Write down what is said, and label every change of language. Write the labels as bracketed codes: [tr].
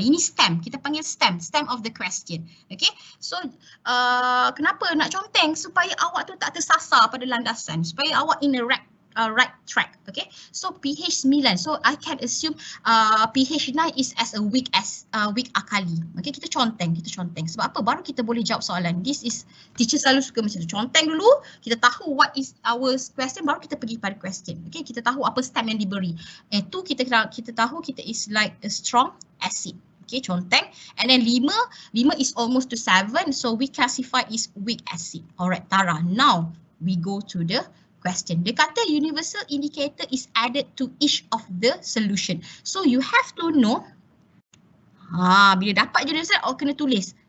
[ms] Ini STEM, kita panggil STEM of the question. Okay, so kenapa nak conteng? Supaya awak tu tak tersasar pada landasan, supaya awak [en] in the right track. Okay, so pH 9, so I can assume pH 9 is as a weak alkali. [ms] Okay, kita conteng. Sebab apa? Baru kita boleh jawab soalan. This is, teacher selalu suka macam tu. Conteng dulu, kita tahu [en] what is our question, [ms] baru kita pergi pada question. Okay, kita tahu apa stem yang diberi. Itu kita tahu kita [en] is like a strong acid. Okay, conteng. And then 5 is almost to 7, so we classify is weak acid. Alright, Tara. Now we go to the question. [ms] Dia kata [en] universal indicator is added to each of the solution. So you have to know. [ms] Bila dapat universal, awak kena tulis.